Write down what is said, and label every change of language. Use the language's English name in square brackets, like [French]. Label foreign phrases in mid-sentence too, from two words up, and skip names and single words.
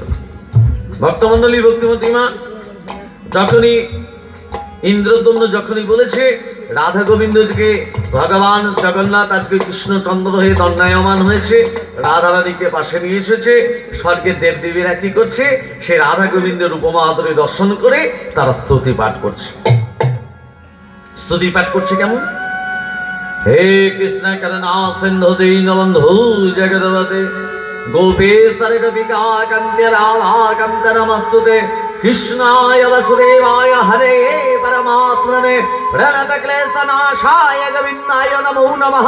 [Bangla] ভক্তমন্ডলী ভক্তিমতী মা যখনই ইন্দ্রদম্ন যখনই বলেছে রাধা গোবিন্দকে ভগবান জগন্নাথ আজকে কৃষ্ণচন্দ্র হয়ে দণ্ডায়মান হয়েছে, রাধা রানীকে পাশে নিয়ে এসেছে, স্বর্গের দেবদেবীরা কি করছে? সে রাধা গোবিন্দের উপমা আদরে দর্শন করে তারা স্তুতি পাঠ করছে। স্তুতি পাঠ করছে কেমন? [Sanskrit] हे कृष्ण करुणा सिंधु दीनबंधु जगदवते गोपेश्वर गोपिका कांत राधा कांत नमस्तुते कृष्णाय वसुदेवाय हरे परमात्मने प्रणत क्लेशनाशाय गोविंदाय नमो नमः।